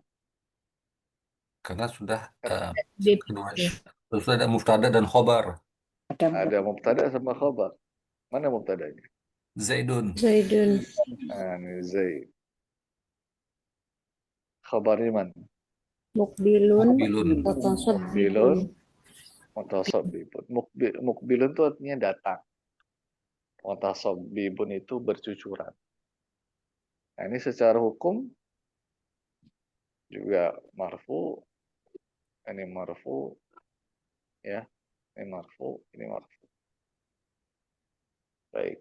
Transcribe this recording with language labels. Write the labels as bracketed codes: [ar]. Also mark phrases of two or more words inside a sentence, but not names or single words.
[id] Karena sudah Bib. kedua. Sudah ada mubtada dan khobar. Ada mubtada sama khabar. Mana mubtadanya? Zaidun. Zaidun. Nah, ini Zaid. Khabarnya mana? Mukbilun. Mukbilun. [ar] مقبل. متصبب. [id] Mukbilun itu artinya datang. Mutasabbibun itu bercucuran. Nah, ini secara hukum juga marfu. Ini marfu. Ya. Ini marfu. Ini marfu. Baik.